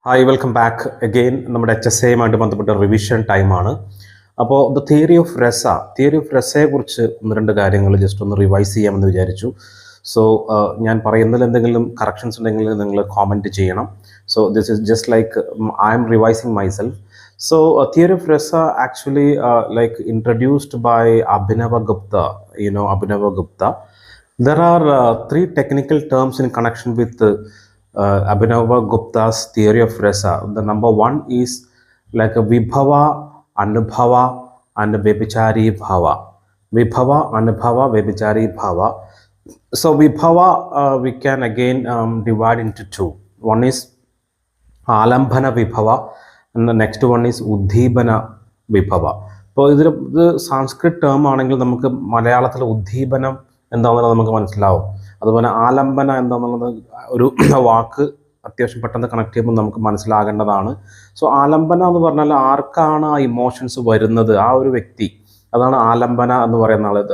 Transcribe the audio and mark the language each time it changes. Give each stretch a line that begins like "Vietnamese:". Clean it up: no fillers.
Malayalam: Hi welcome back again നമ്മുടെ HSAയുമായിട്ട് ബന്ധപ്പെട്ട revision ടൈമാണ്. അപ്പോൾ ദ തിയറി ഓഫ് രസയെക്കുറിച്ച് ഒന്ന് രണ്ട് കാര്യങ്ങൾ ജസ്റ്റ് ഒന്ന് റിവൈസ് ചെയ്യാമെന്ന് വിചാരിച്ചു. സോ ഞാൻ പറയുന്നതിൽ എന്തെങ്കിലും കറക്ഷൻസ് ഉണ്ടെങ്കിൽ നിങ്ങൾ കോമെൻറ്റ് ചെയ്യണം.
English: So this is just like I'm revising myself. So, theory of Rasa actually like introduced by Abhinava Gupta. Abhinava Gupta. There are three technical terms in connection with Abhinava Gupta's theory of Rasa. The number one is like a Vibhava, Anubhava, and Vebhichari Bhava. Vibhava, Anubhava, Vebhichari Bhava. So, Vibhava we can again divide into two. One is Alambhana Vibhava. And the next one is uddipana vibhava.
Malayalam: അപ്പോൾ ഇത് Sanskrit term ആണെങ്കിൽ നമുക്ക് മലയാളത്തിൽ ഉദ്ദീപനം എന്താണെന്നുള്ളത് നമുക്ക് മനസ്സിലാവും. അതുപോലെ ആലംബന എന്താണെന്നുള്ളത് ഒരു വാക്ക് അത്യാവശ്യം പെട്ടെന്ന് കണക്ട് ചെയ്യുമ്പോൾ നമുക്ക് മനസ്സിലാകേണ്ടതാണ്. സോ ആലംബന എന്ന് പറഞ്ഞാൽ ആർക്കാണ് ആ ഇമോഷൻസ് വരുന്നത്, ആ ഒരു വ്യക്തി, അതാണ് ആലംബന എന്ന് പറയുന്ന ആൾ.